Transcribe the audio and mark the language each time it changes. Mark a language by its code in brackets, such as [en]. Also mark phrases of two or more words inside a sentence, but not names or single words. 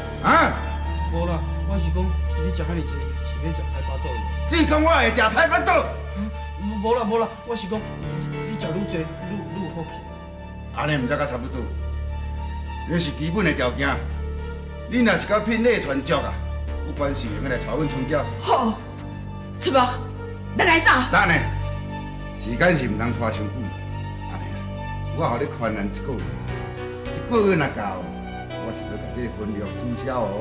[nan] 啊？无啦，我是讲你食遐尼济，是要食歹巴肚的。你讲我会食歹巴肚？无啦，我是讲你食愈济，愈有福气。安尼毋才甲差不多，这是基本的条件。你若是甲聘礼传足啊，不管是用来带阮春娇。好，春木，咱来走。等下，时间是毋通拖伤久。安尼啦，我互你宽限1个月，1个月若到，我是要甲这个婚约取消哦。